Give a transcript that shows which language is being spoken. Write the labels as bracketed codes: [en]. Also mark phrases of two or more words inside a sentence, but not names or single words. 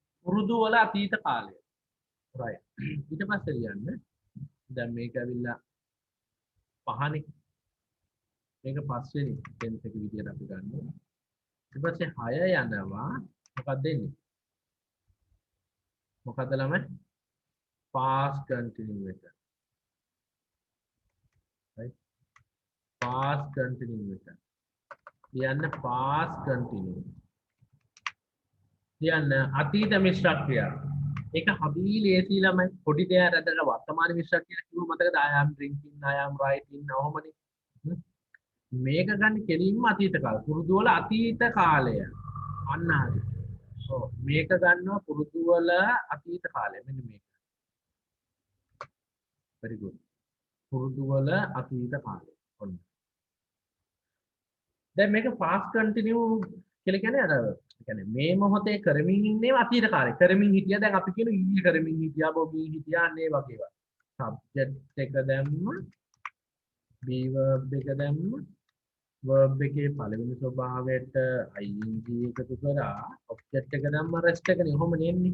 [si] පුරුදු වල අතීත කාලය. right. ඊට පස්සේ ලියන්න. දැන් මේක ඇවිල්ලා පහනේ. මේක පස්වෙනි ටෙන්ස් එක විදියට අපි ගන්නවා. ඊට පස්සේ 6 යනවා මොකක්ද එන්නේ? මොකද ළමයි? [en] past continuous එක. right. past continuous එක. ලියන්න past continuous. [si] ලියන්න අතීත මිශ්‍ර ක්‍රියා. ඒක හරි ලේසි ළමයි. පොඩි දෙයක් අදලා වර්තමාන මිශ්‍ර ක්‍රියා කිව්ව මතකද? [en] I am drinking, I am writing [si] ඔහොමනේ. මේක ගන්න කෙලින්ම අතීත කාලය. පුරුදු වල අතීත කාලය. අන්න හරි. ඔව් මේක ගන්නවා පුරුදු වල අතීත කාලය. මෙන්න මේක. [en] very good. [si] පුරුදු වල අතීත කාලය. ඔන්න. දැන් මේක [en] past continue [si] කියලා කියන්නේ අර කියන්නේ මේ මොහොතේ කරමින් ඉන්නේ අතීත කාලේ. කරමින් හිටියා දැන් අපි කියන ඊයේ කරමින් හිටියා බොබී හිටියා අනේ වගේ ඒවා. subject එක දැම්ම [en] be verb [si] එක දැම්ම verb එකේ පළවෙනි ස්වභාවයට ing එකතු කරා object එක දැම්ම rest එකනේ ඔහොම නෙන්නේ.